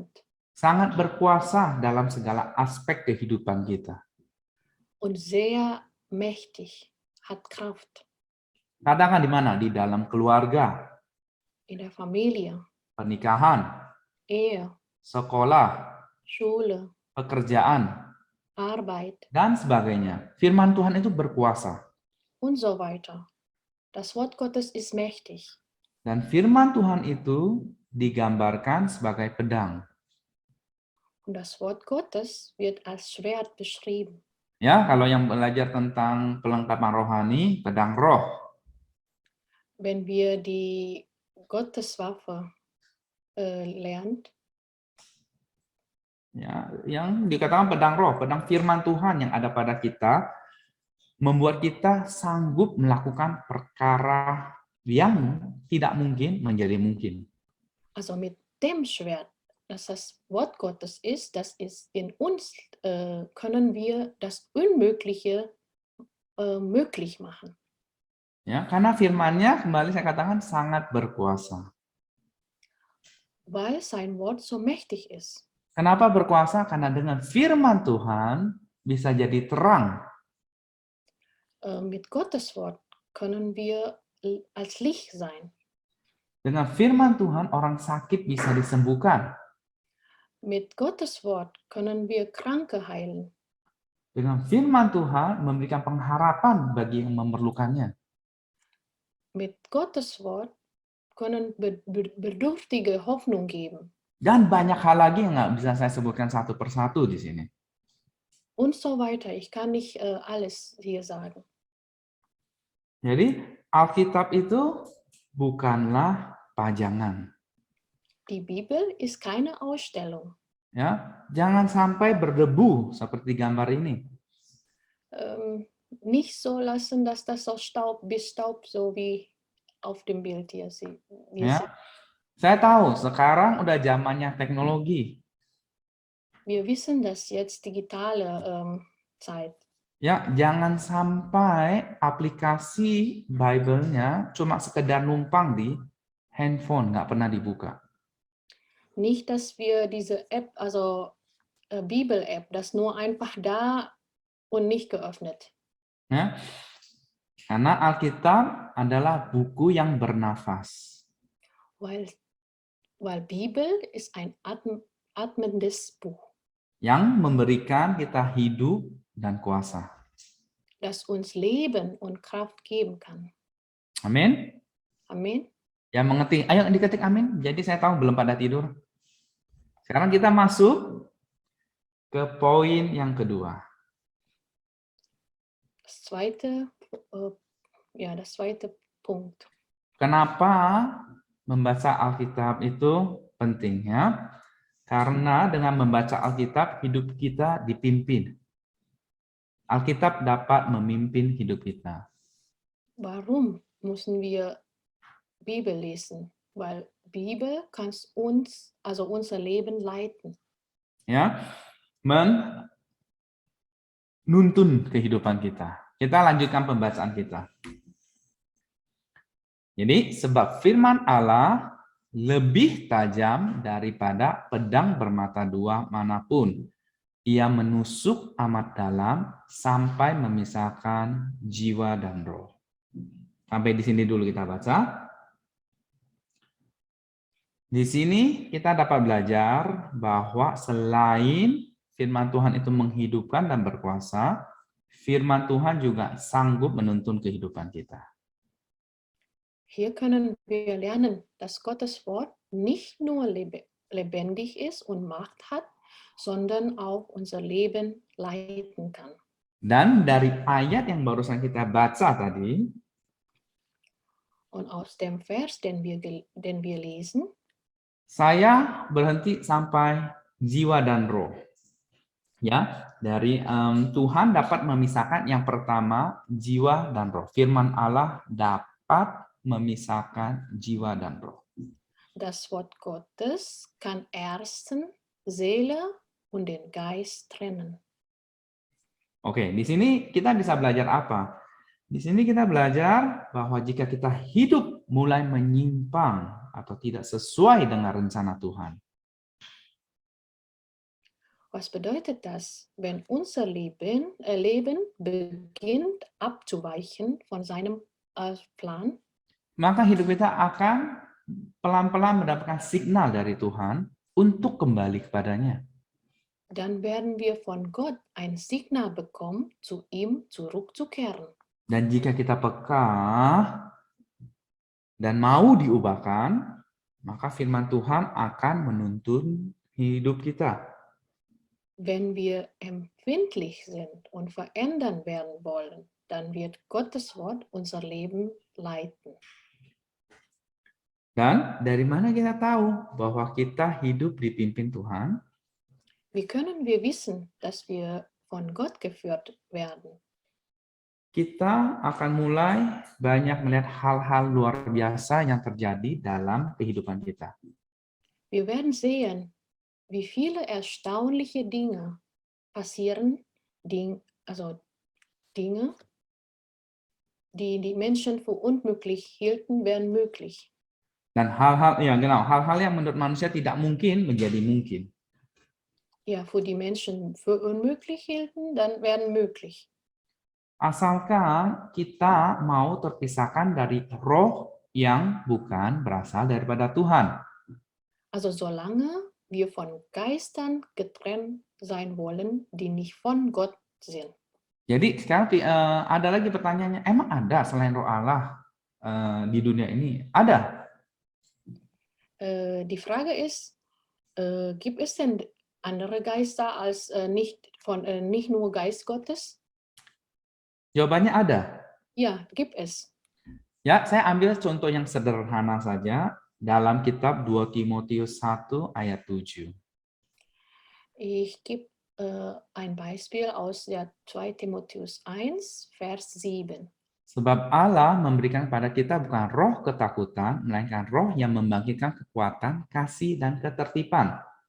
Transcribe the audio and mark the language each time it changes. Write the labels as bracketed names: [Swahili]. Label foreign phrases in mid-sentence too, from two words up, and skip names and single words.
[Indonesian] Sangat berkuasa dalam segala aspek kehidupan kita. [German] Und sehr mächtig, hat Kraft. [Indonesian] Katakan di mana? Di dalam keluarga, [German] in der Familie, [Indonesian] pernikahan, [German] Ehe, [Indonesian] sekolah, [German] Schule, [Indonesian] pekerjaan, [German] Arbeit [Indonesian] dan sebagainya. Firman Tuhan itu berkuasa. [German] und so weiter. Das Wort Gottes ist mächtig. [Indonesian] Dan firman Tuhan itu digambarkan sebagai pedang. [German] Und das Wort Gottes wird als Schwert beschrieben. [Indonesian] Ya, kalau yang belajar tentang pelengkapan rohani, pedang roh. [German] Wenn wir die Gotteswaffe lernt, [Indonesian] Ya, yang dikatakan pedang roh, pedang firman Tuhan yang ada pada kita, membuat kita sanggup melakukan perkara yang tidak mungkin menjadi mungkin. [German] also mit dem Schwert, dass das Wort Gottes ist, das ist in uns, können wir das Unmögliche möglich machen. [Indonesian] Ya, karena firman-Nya kembali saya katakan sangat berkuasa. [German] Weil sein Wort so mächtig ist. [Indonesian] Kenapa berkuasa? Karena dengan firman Tuhan bisa jadi terang. [German] Mit Gottes Wort können wir als Licht sein. [Indonesian] Dengan firman Tuhan orang sakit bisa disembuhkan. [German] Mit Gottes Wort können wir Kranke heilen. [Indonesian] Dengan firman Tuhan memberikan pengharapan bagi yang memerlukannya. [German] Mit Gottes Wort können Bedürftige Hoffnung geben. [Indonesian] Dan banyak hal lagi yang nggak bisa saya sebutkan satu persatu di sini. [German] Und so weiter. Ich kann nicht alles hier sagen. [Indonesian] Jadi Alkitab itu bukanlah pajangan. [German] Die Bibel ist keine Ausstellung. [Indonesian] Ya, jangan sampai berdebu seperti gambar ini. [German] Nicht so lassen, dass das so Staub, so wie auf dem Bild hier sieht. [Indonesian] Ya, saya tahu sekarang udah zamannya teknologi. [German] Wir wissen, dass jetzt digitale Zeit. [Indonesian] Ya, jangan sampai aplikasi Bible-nya cuma sekedar numpang di handphone, nggak pernah dibuka. [German] Nicht, dass wir diese App, also Bibel-App, das nur einfach da und nicht geöffnet. [Indonesian] Ya, karena Alkitab adalah buku yang bernafas. [German] Weil Bibel ist ein atmendes Buch. [Indonesian] Yang memberikan kita hidup dan kuasa. [German] Das uns Leben und Kraft geben kann. [Indonesian] Amin. Amin. Yang mengetik, ayo diketik amin. Jadi saya tahu belum pada tidur. Sekarang kita masuk ke poin yang kedua. [German] Das zweite Punkt. [Indonesian] Kenapa membaca Alkitab itu penting ya? Karena dengan membaca Alkitab hidup kita dipimpin. Alkitab dapat memimpin hidup kita. [German] Warum müssen wir Bibel lesen? Weil Bibel kann uns, also unser Leben leiten. [Indonesian] Ya, menuntun kehidupan kita. Kita lanjutkan pembacaan kita. Jadi, sebab firman Allah lebih tajam daripada pedang bermata dua manapun. Ia menusuk amat dalam sampai memisahkan jiwa dan roh. Sampai di sini dulu kita baca. Di sini kita dapat belajar bahwa selain firman Tuhan itu menghidupkan dan berkuasa, firman Tuhan juga sanggup menuntun kehidupan kita. [German] Hier können wir lernen, dass Gottes Wort nicht nur lebendig ist und Macht hat, sondern auch unser Leben leiten kann. [Indonesian] Dan dari ayat yang barusan kita baca tadi, [German] Und aus dem Vers, den wir lesen, [Indonesian] saya berhenti sampai jiwa dan roh. Ya, dari Tuhan dapat memisahkan yang pertama jiwa dan roh. Firman Allah dapat memisahkan jiwa dan roh. [German] das Wort Gottes kann ersten Seele und den Geist trennen. [Indonesian] Oke, di sini kita bisa belajar apa? Di sini kita belajar bahwa jika kita hidup mulai menyimpang atau tidak sesuai dengan rencana Tuhan, [German] Was bedeutet das, wenn unser Leben beginnt abzuweichen von seinem Plan? [Indonesian] maka hidup kita akan pelan-pelan mendapatkan signal dari Tuhan untuk kembali kepadanya. [German] Dann werden wir von Gott ein Signal bekommen, zu ihm zurückzukehren. [Indonesian] Dan jika kita peka dan mau diubahkan, maka firman Tuhan akan menuntun hidup kita. [German] Wenn wir empfindlich sind und verändern werden wollen, dann wird Gottes Wort unser Leben leiten. [Indonesian] Dan dari mana kita tahu bahwa kita hidup dipimpin Tuhan? [German] Wie können wir wissen, dass wir von Gott geführt werden? [Indonesian] Kita akan mulai banyak melihat hal-hal luar biasa yang terjadi dalam kehidupan kita. [German] Wir werden sehen, wie viele erstaunliche Dinge passieren, Dinge, die die Menschen für unmöglich hielten, werden möglich. [Indonesian] Dan hal-hal yang menurut manusia tidak mungkin menjadi mungkin. [German] Ja, für die Menschen für unmöglich hielten, dann werden möglich. [Indonesian] Asalkan kita mau terpisahkan dari roh yang bukan berasal daripada Tuhan. [German] Also solange wir von Geistern getrennt sein wollen, die nicht von Gott sind. [Indonesian] Jadi sekarang ada lagi pertanyaannya, emang ada selain roh Allah di dunia ini? Ada. [German] Die Frage ist, gibt es denn andere Geister als nicht nur Geist Gottes? [Indonesian] Jawabannya ada. [German] Ja, gibt es. [Indonesian] Ya, saya ambil contoh yang sederhana saja dalam kitab 2 Timotius 1 ayat 7. [German] Ich gebe ein Beispiel aus der 2 Timotheus 1, Vers 7. [Indonesian] Sebab Allah memberikan pada kita bukan roh ketakutan, melainkan roh yang membangkitkan kekuatan, kasih, dan ketertiban.